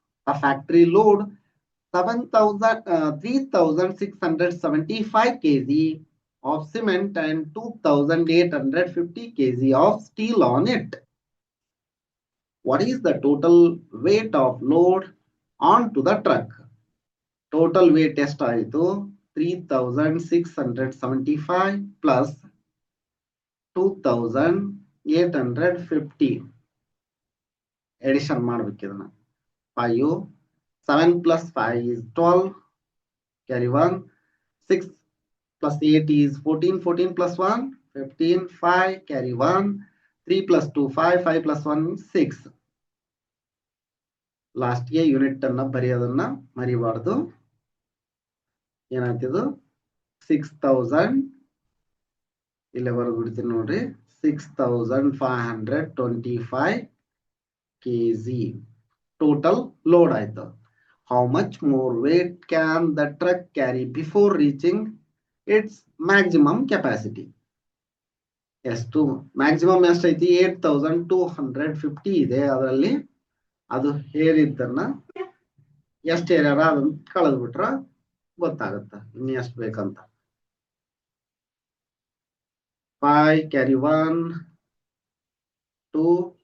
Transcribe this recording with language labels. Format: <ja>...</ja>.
<en>A factory load 3,675 kg of cement and 2,850 kg of steel on it. What is the total weight of load onto the truck? Total weight</en> <kn>ಎಷ್ಟಾಯಿತು? 3,675 plus 2,850 addition ಮಾಡಬೇಕು ಇದನ್ನ.</kn> <en>5 7 plus 5 is 12, carry 1. 6 plus 8 is 14, 14 plus 1 15, 5 carry 1. 3 plus 2 5, 5 plus 1 6.</en> <kn>Last ಗೆ unit ಅನ್ನ ಬರೆಯೋದನ್ನ ಮರಿಬಾರ್ದು. ಏನಾಗ್ತಿದ್ದು? 6,000 ಇಲ್ಲೇ ಬರೆದ್ಬಿಡ್ತೀನಿ ನೋಡ್ರಿ.</kn> <en>6,525 kg total load</en> <kn>ಆಯ್ತು.</kn> <en>How much more weight can the truck carry before reaching its maximum capacity?</en> <kn>ಎಷ್ಟು maximum ಎಷ್ಟೈತಿ? 8,250 ಇದೆ. ಅದರಲ್ಲಿ ಅದು ಹೇರಿದ್ದನ್ನ ಎಷ್ಟು ಹೇರ್ಯಾರ ಅದನ್ನ ಕಳೆದ್ ಬಿಟ್ರ ಗೊತ್ತಾಗತ್ತ ಇನ್ನು ಎಷ್ಟು ಬೇಕಂತ.</kn> <en>5 carry 1 2</en>